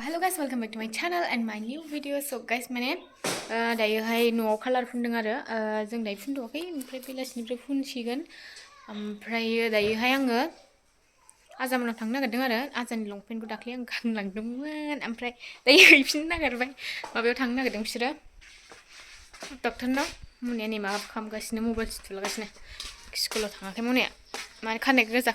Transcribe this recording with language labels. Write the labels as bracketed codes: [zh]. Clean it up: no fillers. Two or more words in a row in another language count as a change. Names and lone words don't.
[en] guys, welcome back to my channel and my new video. So guys, [brx] माने दायोहाय न'आव कालार फुनदों आरो जों दायो फुनथ'वाखै ओमफ्राय बेलासिनिफ्राय फुनसिगोन ओमफ्राय दायोहाय आङो आजामोनाव थांनो नागिरदों आरो आजानि लंपेन्टखौ दाख्लै आं गानलांदोंमोन ओमफ्राय दायो हैफिननो नागिरबाय माबायाव थांनो नागिरदों बिसोरो डक्टरनाव मुनिया नै माबा खालामगासिनो मबाइल थुलागासिनो स्कुलाव थाङाखै मुनिया माने खानाय गोजा